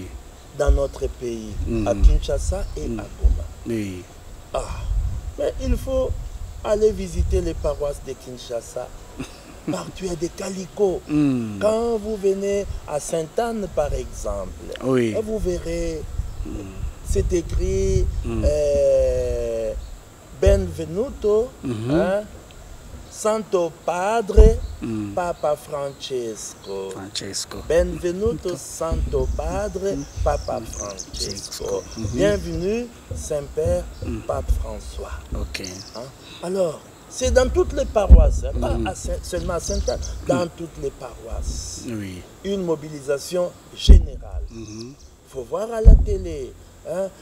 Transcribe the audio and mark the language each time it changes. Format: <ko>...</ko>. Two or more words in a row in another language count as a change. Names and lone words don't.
<fr>Dans notre pays, à Kinshasa et à Goma. Oui. Mais il faut aller visiter les paroisses de Kinshasa. Partout il y a des calicots. Quand vous venez à Sainte-Anne, par exemple, vous verrez, c'est écrit</fr> <it>Benvenuto, Santo Padre, Papa Francesco. Benvenuto Santo Padre, Papa Francesco.</it> <fr>Bienvenue, Saint-Père, Pape François. Alors, c'est dans toutes les paroisses, pas seulement à Sainte-Anne, dans toutes les paroisses. Une mobilisation générale. Il faut voir à la télé.</fr>